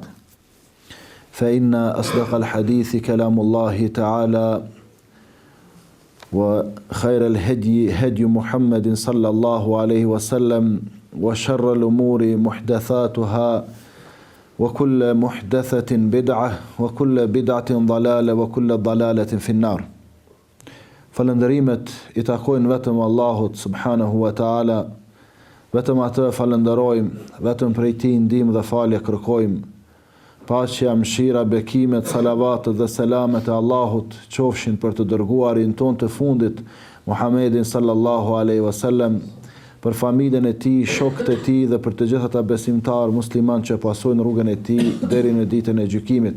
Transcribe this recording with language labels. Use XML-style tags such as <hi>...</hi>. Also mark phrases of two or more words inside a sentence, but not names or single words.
<ar>فإن أصدق الحديث كلام الله تعالى. وخير الهدي هدي محمد صلى الله عليه وسلم. وشر الأمور محدثاتها وكل محدثة بدعة وكل بدعة ضلالة وكل ضلالة في النار.</ar> <sq>Falënderimet I takojnë vetëm Allahut</sq> <ar>سبحانه وتعالى,</ar> <sq>vetëm atë falënderojmë, vetëm prej Tij ndihmë dhe falje kërkojmë. Paqja, mëshira, bekimet, salavatet dhe selamet e Allahut qofshin për të dërguarin ton të fundit, Muhammedin</sq> <ar>صلى الله عليه وسلم,</ar> <sq>për familjen e tij, shokët e tij dhe për të gjithë ata besimtar musliman që pasojnë rrugën e tij deri në ditën e gjykimit.</sq>